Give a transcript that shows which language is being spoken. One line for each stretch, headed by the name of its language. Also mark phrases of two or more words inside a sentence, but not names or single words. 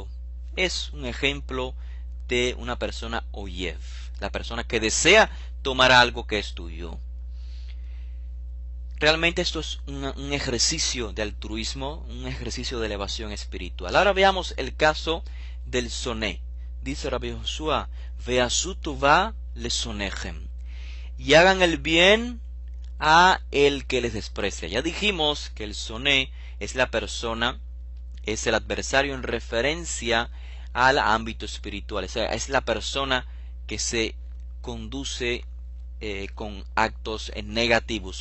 Spanish: Es un ejemplo de una persona oyev, la persona que desea tomar algo que es tuyo. Realmente esto es un ejercicio de altruismo, un ejercicio de elevación espiritual. Ahora veamos el caso del soné. Dice Rabbi Josué,
Hebrew: ועשו טובה לשונאיכם,
Spanish: y hagan el bien a el que les desprecia. Ya dijimos que el soné es la persona, es el adversario en referencia al ámbito espiritual. O sea, es la persona que se conduce con actos negativos.